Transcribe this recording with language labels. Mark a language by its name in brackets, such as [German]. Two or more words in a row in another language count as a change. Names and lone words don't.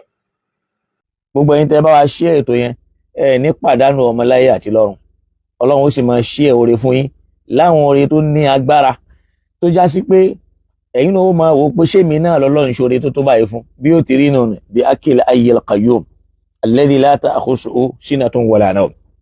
[Yoruba] Gbogbo ẹ̀yin tẹ́ bá wa share ètò yẹn ẹ ní pàdánù ọmọ láyé àti lọ́run. Ọlọ́run ó sì máa share oore fún yín láwọn oore tó ní agbára tó já sí pé ẹ̀yin náà ó máa wò pé ṣé mi náà lọ́lọ́run ṣoore tó tó báyìí fún bí ó ti rí nù bí akil [Arabic] الحي القيوم الذي لا تأخذه سنة ولا نوم.